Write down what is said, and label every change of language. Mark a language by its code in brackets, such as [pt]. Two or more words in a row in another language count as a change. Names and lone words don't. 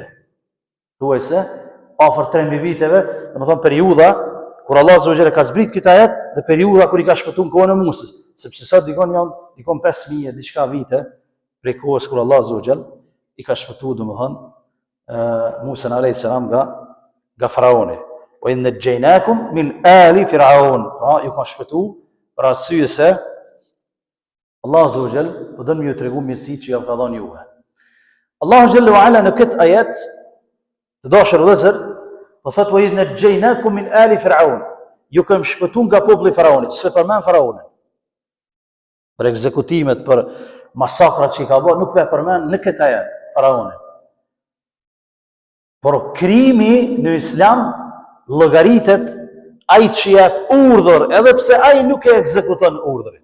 [sq] Thuaj se afër 3000 viteve, domethënë periudha kur [ar] الله عز وجل [sq] ka zbrit këtë ajet dhe periudha kur i ka shpëtuar në kohën e Musës, sepse sot dikon 5000 diçka vite prej kohës kur [ar] الله عز وجل [sq] i ka shpëtuar domethënë Musa [ar] عليه السلام [sq] nga faraoni. [ar] وإذ نجيناكم من آل فرعون. [sq] Ju ka shpëtuar për arsye se [ar] الله عز وجل [sq] po don ju tregu mirësitë që ja ka dhënë juve. Allahu [ar] جل وعلا [sq] në këtë ajet të dashur vëllezër, po thotë [ar] وإذ نجيناكم من آل فرعون. [sq] Ju kam shpëtuar nga populli i faraonit, s'e përmend faraonin. Për ekzekutimet, për masakrat që i ka bërë, nuk e përmend në këtë ajet faraonin. Por krimi në islam llogaritet ai që jep urdhër, edhe pse ai nuk e ekzekuton urdhrin.